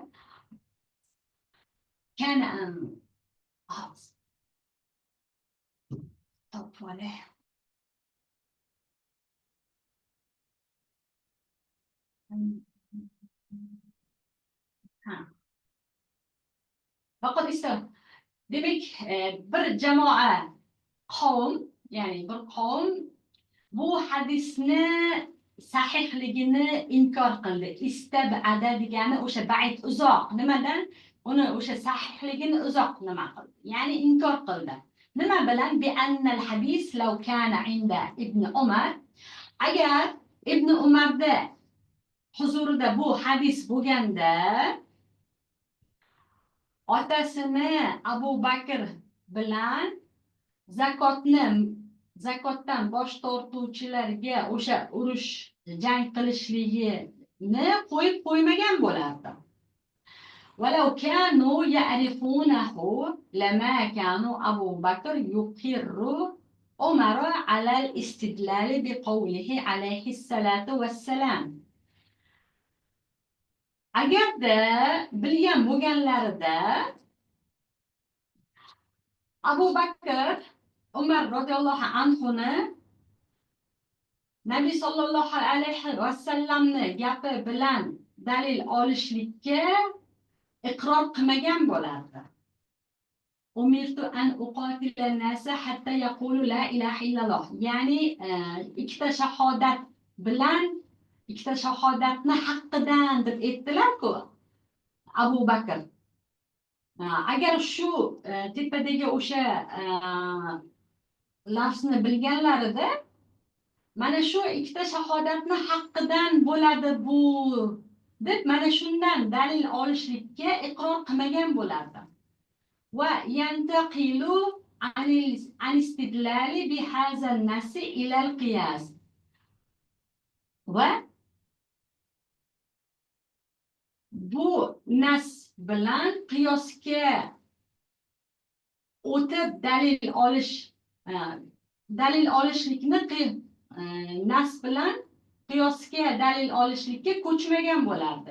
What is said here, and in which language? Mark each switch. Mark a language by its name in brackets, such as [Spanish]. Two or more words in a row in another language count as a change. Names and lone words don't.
[Uzbek] kana faqat esa demak bir jamoa qavm, ya'ni bir qavm bu hadisni sahihligini inkor qildi. Istabada degani o'sha ba'id, uzoq. Nimadan? Uni o'sha sahihligini uzoq nima qildi? Ya'ni inkor qildi. Nima bilan? [Arabic] بأن الحديث لو كان عند ابن عمر, [Uzbek] agar Ibn Umarda huzurida bu hadis bo'lganda otasini Abu Bakr bilan zakotdan bosh tortuvchilarga o'sha urush jang qilishligini qo'yib qo'ymagan bo'lardi. [Arabic] ولو كانوا يعرفونه لما كان أبو بكر يقر عمر على الاستدلال بقوله عليه الصلاة والسلام. [Uzbek] Agarda bilgan bo'lganlarida Abu Bakr Umar [Arabic] رضي الله عنه [Uzbek] Nabiy [Arabic] صلى الله عليه وسلم [Uzbek] gapi bilan dalil olishlikka iqror qilmagan bo'lardi. [Arabic] أمرت أن أقاتل الناس حتى يقولوا لا إله إلا الله. [Uzbek] Ya'ni ikkita shahodat bilan, ikkita shahodatni haqqidan deb aytdilar-ku Abu Bakr. Agar shu tepadagi o'sha lafzni bilganlarida mana shu ikkita shahodatni haqqidan bo'ladi bu deb mana shundan dalil olishlikka iqror qilmagan bo'lardi. [Arabic] وينتقل عن الاستدلال بهذا النص إلى القياس. [Uzbek] Va bu nas bilan qiyosga o'tib dalil olishlikni nas bilan qiyosga dalil olishlikka ko'chmagan bo'lardi.